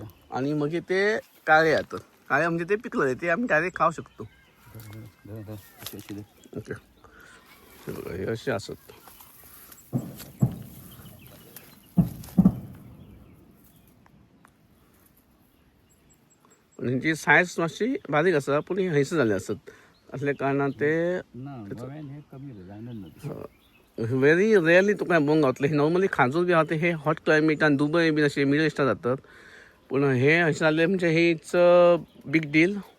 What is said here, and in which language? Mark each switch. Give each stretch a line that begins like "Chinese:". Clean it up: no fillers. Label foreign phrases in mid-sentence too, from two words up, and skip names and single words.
Marathi: आणि मग ते काळे येतात. काळे म्हणजे ते पिकलं ते आम्ही डायरेक्ट खाऊ शकतो. ओके हे बघा हे असे असत.
Konkani: आणि जी सायज मातशी बारीक आसा पूण हयस झाले असत असल्या कारणान ते
English: very rarely
Konkani: तुका बघूंक गावतले. नॉर्मली खाजूर बी आहा हे हॉट क्लायमेटान दुबय बीन असे मिडल इस्टात जातात पूण हे अशें जाल्ले म्हणजे हे
English: it's big deal.